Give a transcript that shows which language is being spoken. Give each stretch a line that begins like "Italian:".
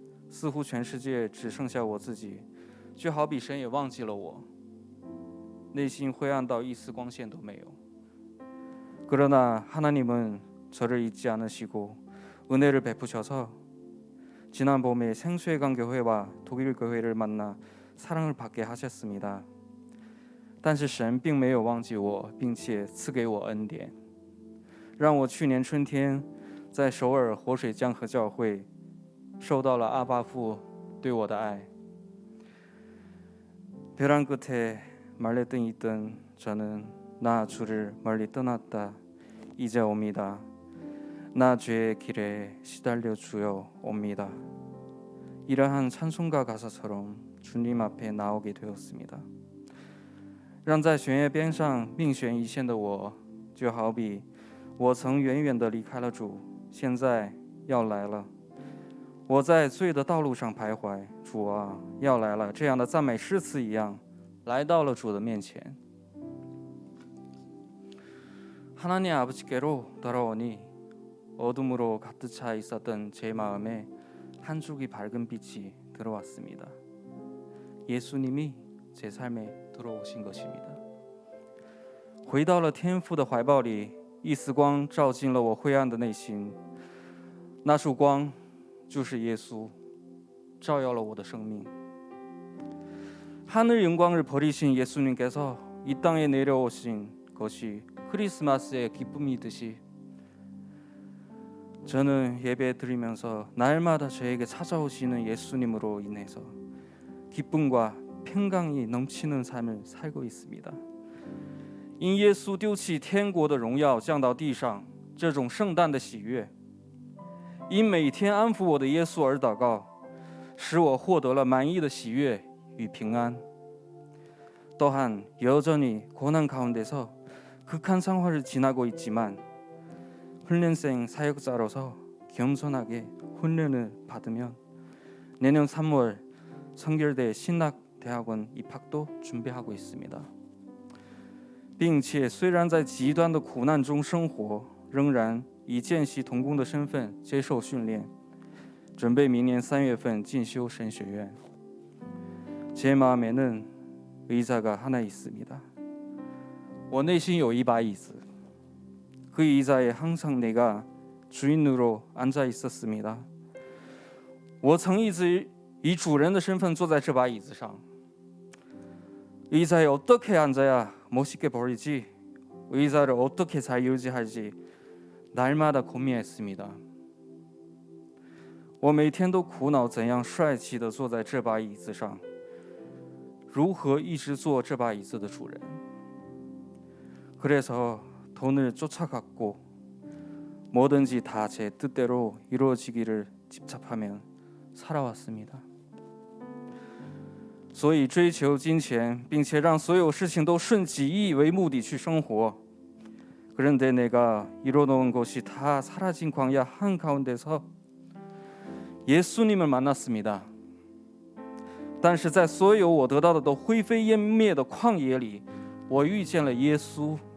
Chinese: 似乎全世界只剩下我自己，就好比神也忘记了我，内心灰暗到一丝光线都没有。
Korean: 그러나 하나님은 저를 잊지 않으시고 은혜를 베푸셔서 지난 봄에 생수의강 교회와 독일 교회를 만나 사랑을 받게 하셨습니다.
Chinese: 但是神并没有忘记我，并且赐给我恩典，让我去年春天在首尔活水江河教会受到了阿爸父对我的爱。
Korean: 벼랑 끝에 말레등이 있던 저는 나 주를 멀리 떠났다 이제 옵니다. 나 죄의 길에 시달려 주여 옵니다. 이러한 찬송가 가사처럼 주님 앞에 나오게 되었습니다.
Chinese: 让在悬崖边上命悬一线的我，就好比我曾远远地离开了主，现在要来了。我在罪的道路上徘徊，主啊，要来了，这样的赞美诗词一样，来到了主的面前。
Korean: 하나님 아버지께로 돌아오니 어둠으로 가득 차 있었던 제 마음에 한 줄기 밝은 빛이 들어왔습니다. 예수님이 제 삶에 들어오신 것입니다.
Chinese: 回到了天父的怀抱里，一丝光照进了我灰暗的内心，那束光就是耶稣，照耀了我的生命。
Korean: 하늘 영광을 버리신 예수님께서 이 땅에 내려오신 것이 크리스마스의 기쁨이듯이 저는 예배 드리면서 날마다 저에게 찾아오시는 예수님으로 인해서 기쁨과 평강이 넘치는 삶을 살고 있습니다.
Chinese: 因耶稣丢弃天国的荣耀降到地上，这种圣诞的喜悦，因每天安抚我的耶稣而祷告，使我获得了满意的喜悦与平安。
Korean: 또한 여전히 고난 가운데서 극한 생활을 지나고 있지만 훈련생 사역자로서 겸손하게 훈련을 받으면 내년 3월 성결대 신학대학원 입학도 준비하고 있습니다.
Chinese: 并且虽然在极端的苦难中生活，仍然以见习同工的身份接受训练，准备明年3月份进修神学院。
Korean: 제 마음에는 의자가 하나 있습니다.
Chinese: 我内心有一把椅子，
Korean: 그 의자에 항상 내가 주인으로 앉아 있었습니다.
Chinese: 我曾一直以主人的身份坐在这把椅子上。
Korean: 의자에 어떻게 앉아야 멋있게 보이지? 의자를 어떻게 잘 유지할지 날마다 고민했습니다.
Chinese: 我每天都苦恼怎样帅气地坐在这把椅子上，如何一直做这把椅子的主人。
Korean: 그래서 돈을 쫓아갔고 뭐든지 다 제 뜻대로 이루어지기를 집착하며 살아왔습니다.
Chinese: 所以追求金钱并且让所有事情都顺己意为目的去生活.
Korean: 그런데 내가 이뤄놓은 것이 다 사라진 광야 한가운데서 예수님을 만났습니다.
Chinese: 但是在所有我得到的都灰飞烟灭的旷野里，我遇见了耶稣.